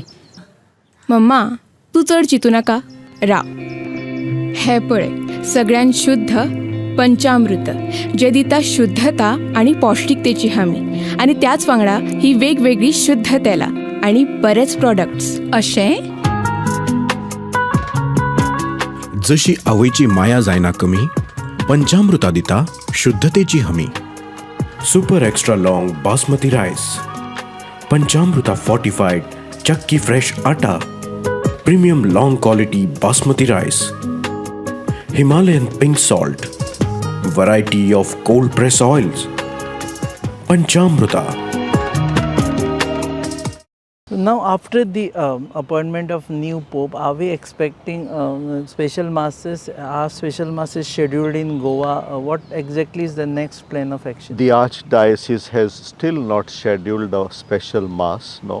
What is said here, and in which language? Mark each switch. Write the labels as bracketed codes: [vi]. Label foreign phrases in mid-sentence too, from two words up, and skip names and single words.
[kok] मम्मा तू चड चिंतू नाका राव हे पळय सगळ्यान शुद्ध पंचामृत जे दिता शुद्धता आणि पौष्टिकतेची हमी आणि त्याच वांगडा ही वेगवेगळी शुद्ध तेलां आणि बरेच प्रॉडक्ट्स अशें जशी आवयची माया जायना कमी पंचामृता दिता शुद्धतेची हमी. [en] Super extra long basmati rice, Panchamrita fortified chakki fresh atta, premium long quality basmati rice, Himalayan pink salt, variety of cold press oils. पंचामृता. Now, after the appointment of new Pope, are we expecting special masses? Are special masses scheduled in Goa? What exactly is the next plan of action? The Archdiocese has still not scheduled a special mass, no.